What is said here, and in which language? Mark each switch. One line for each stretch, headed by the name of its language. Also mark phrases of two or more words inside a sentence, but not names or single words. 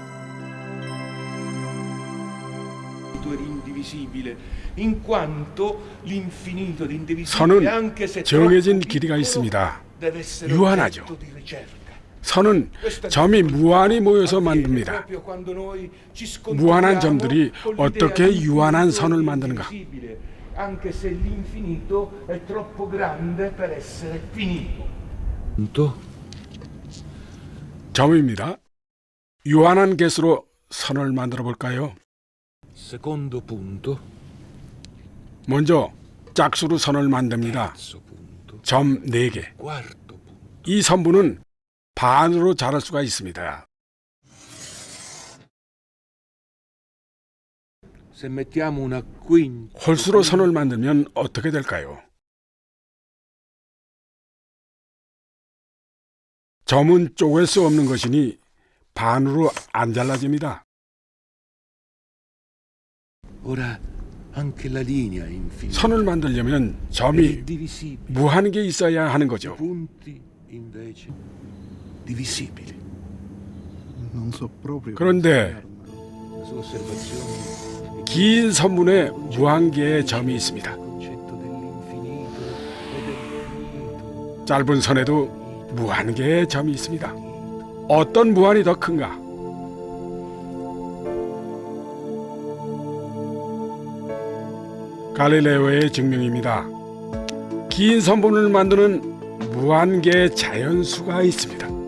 Korean: 선은 정해진 길이가 있습니다. 유한하죠. 선은 점이 무한히 모여서 만듭니다. 무한한 점들이 어떻게 유한한 선을 만드는가?
Italian: anche se l'infinito è troppo grande per essere finito.
Korean: 점입니다. 유한한 개수로 선을 만들어 볼까요?
Italian: Secondo punto,
Korean: 먼저 짝수로 선을 만듭니다.
Italian: terzo punto,
Korean: 점 4개.
Italian: quarto punto.
Korean: 이 선분은 반으로 자를 수가 있습니다.
Italian: Se mettiamo una quinta,
Korean: 홀수로 선을 만들면 어떻게 될까요? 점은 쪼갤 수 없는 것이니 반으로 안 잘라집니다.
Italian: ora anche la linea infinita
Korean: 선을 만들려면
Italian: è
Korean: 점이
Italian: divisibile.
Korean: 무한하게 있어야 하는
Italian: I
Korean: 거죠.
Italian: punti invece divisibili. Non so proprio.
Korean: 그런데
Italian: La sua osservazione
Korean: 긴 선분에 무한개의 점이 있습니다.
Italian: il concetto dell'infinito e del finito.
Korean: 짧은 선에도 무한개의 점이 있습니다. 어떤 무한이 더 큰가? 갈릴레오의 증명입니다. 긴 선분을 만드는 무한개의 자연수가 있습니다.